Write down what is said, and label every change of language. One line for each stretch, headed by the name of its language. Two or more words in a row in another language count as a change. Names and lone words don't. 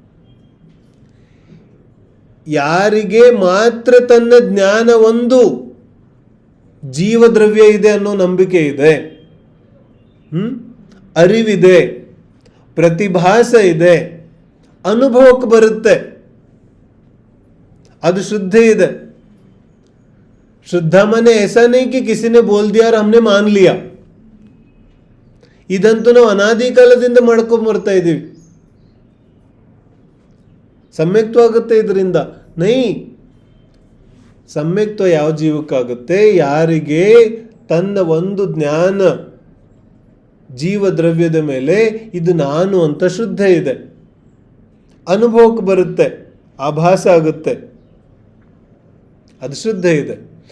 Kannada: ಯಾರಿಗೆ ಮಾತ್ರ ತನ್ನ ಜ್ಞಾನ ಒಂದು ಜೀವದ್ರವ್ಯ ಇದೆ ಅನ್ನೋ ನಂಬಿಕೆ ಇದೆ, ಅರಿವಿದೆ, ಪ್ರತಿಭಾಸ ಇದೆ, ಅನುಭವಕ್ಕೆ ಬರುತ್ತೆ, ಅದು ಶುದ್ಧ ಇದೆ.
Hindi: शुद्ध माने ऐसा नहीं कि किसी ने बोल दिया और हमने मान लिया.
Kannada: ಇದಂತೂ ನಾವು ಅನಾದಿ ಕಾಲದಿಂದ ಮಾಡ್ಕೊಂಡು ಬರ್ತಾ ಇದ್ದೀವಿ. ಸಮ್ಯಕ್ತ್ವ ಆಗುತ್ತೆ ಇದರಿಂದ? ನೈ. ಸಮ್ಯಕ್ತ್ವ ಯಾವ ಜೀವಕ್ಕಾಗುತ್ತೆ? ಯಾರಿಗೆ ತನ್ನ ಒಂದು ಜ್ಞಾನ ಜೀವದ್ರವ್ಯದ ಮೇಲೆ ಇದು ನಾನು ಅಂತ ಶುದ್ಧ ಇದೆ, ಅನುಭವಕ್ಕೆ ಬರುತ್ತೆ, ಆಭಾಸ ಆಗುತ್ತೆ, ಅದು ಶುದ್ಧ ಇದೆ.